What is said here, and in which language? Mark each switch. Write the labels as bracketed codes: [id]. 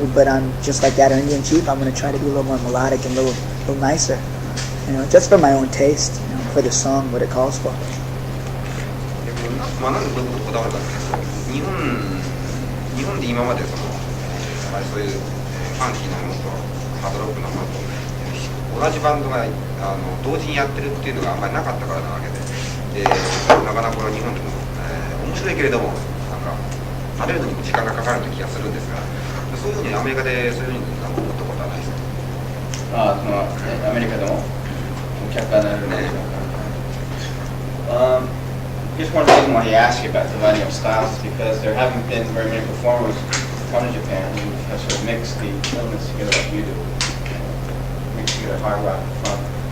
[en] But on just like that or Indian Chief, I'm going to try to be a little more melodic and a little nicer, just for my own taste, for the song, what it calls for. [ja] なんでどういうことこだわるかっていうと、日本で今までそういうファンキーなものとハードロックなものと同じバンドが同時にやってるっていうのがあんまりなかったからなわけで、なかなかこれ日本でも、面白いけれども慣れるのにも時間がかかるような気がするんですが、そういうふうにアメリカでそういうふうに思ったことはないですか？アメリカでも客観になるんでしょうか。 [en] Just one reason why he asked you about dividing up styles is because there haven't been very many performers who come to Japan who have sort of mixed the elements together like you do. Mix together hard rock and funk.